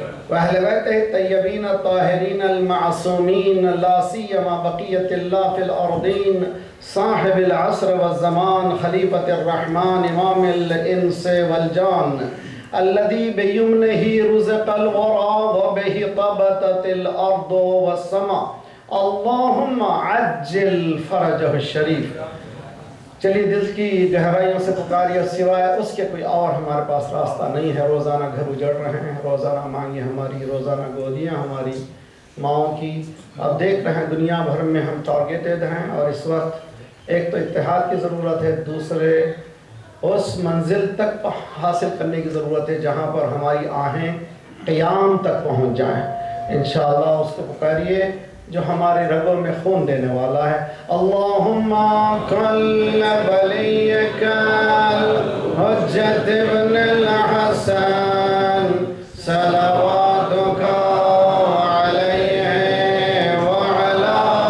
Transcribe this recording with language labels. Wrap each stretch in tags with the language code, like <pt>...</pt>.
<ar>وأهل بيته الطيبين الطاهرين المعصومين لا سيما بقية الله في الأرضين صاحب العصر والزمان خليفة الرحمن إمام الإنس والجان الذي بيمنه رزق الورى وبه طبتت الأرض والسماء اللهم عجل فرجه الشريف.</ar> <ur>چلیے دل کی گہرائیوں سے پکاریے، سوائے اس کے کوئی اور ہمارے پاس راستہ نہیں ہے. روزانہ گھر اجڑ رہے ہیں، روزانہ مانگیں ہماری، روزانہ گودیاں ہماری ماؤں کی. اب دیکھ رہے ہیں دنیا بھر میں ہم ٹارگیٹڈ ہیں، اور اس وقت ایک تو اتحاد کی ضرورت ہے، دوسرے اس منزل تک حاصل کرنے کی ضرورت ہے جہاں پر ہماری آہیں قیام تک پہنچ جائیں. انشاءاللہ اس کو پکاریے جو ہمارے رگوں میں خون دینے والا ہے.</ur> <ar>اللہم کل ولیک الحجت ابن الحسن صلواتک علیہ وعلا</ar>